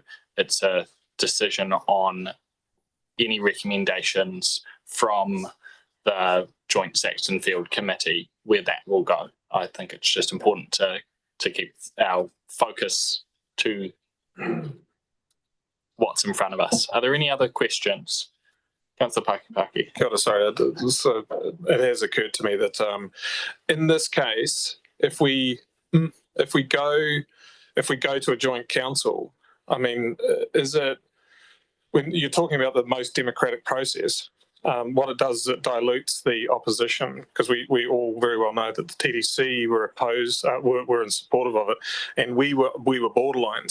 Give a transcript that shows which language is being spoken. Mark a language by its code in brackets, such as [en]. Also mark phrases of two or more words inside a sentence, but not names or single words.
[en] It's a decision on any recommendations from the Joint Saxton Field Committee, where that will go. I think it's just important to keep our focus to what's in front of us. Are there any other questions? Councillor Pakipaki. [mi] Kia ora, [en] sorry, so it has occurred to me that in this case, if we go to a joint council, I mean, is it, when you're talking about the most democratic process, what it does is it dilutes the opposition, because we all very well know that the TDC were opposed, were in support of it, and we were borderline.